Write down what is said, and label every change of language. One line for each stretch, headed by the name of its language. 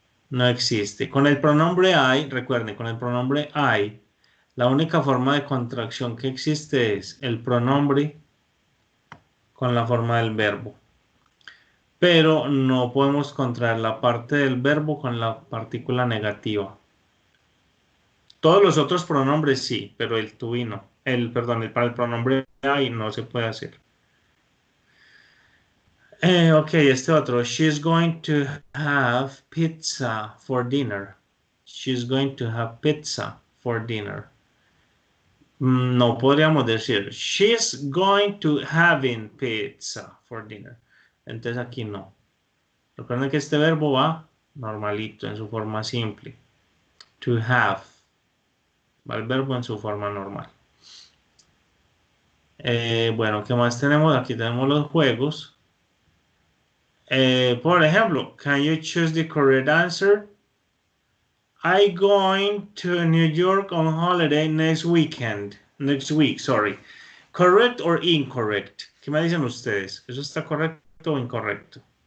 Spanish: No existe. Con el pronombre I, recuerden, con el pronombre I, la única forma de contracción que existe es el pronombre con la forma del verbo. Pero no podemos contraer la parte del verbo con la partícula negativa. Todos los otros pronombres sí, pero el to be no. Para el pronombre I no se puede hacer. Ok, este otro.
English: She's going to have pizza for dinner. She's going to have pizza for dinner.
Spanish: No podríamos decir
English: she's going to having pizza for dinner.
Spanish: Entonces aquí no. Recuerden que este verbo va normalito en su forma simple. To have. Va el verbo en su forma normal. Bueno, ¿qué más tenemos? Aquí tenemos los juegos. Por ejemplo,
English: can you choose the correct answer? I'm going to New York on holiday next week, sorry. Correct or incorrect?
Spanish: ¿Qué me dicen ustedes? ¿Eso está correcto o incorrecto?